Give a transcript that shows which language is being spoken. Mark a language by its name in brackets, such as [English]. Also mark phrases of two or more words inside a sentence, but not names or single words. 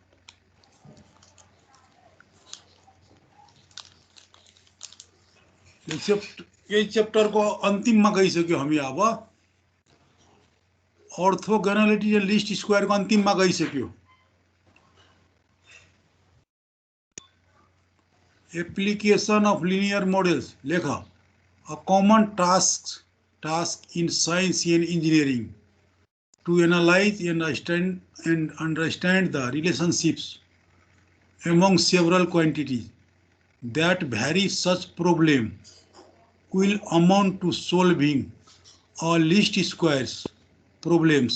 [Nepali] यही चैप्टरको अन्तिममा गइसक्यो हामी। अब ऑर्थोगोनैलिटी र [English] least square [Nepali] अन्तिममा गइसक्यो। [English] Application of linear models लेख। A common task in science and engineering to analyze and understand the relationships among several quantities that vary. Such problem will amount to solving a least squares problems.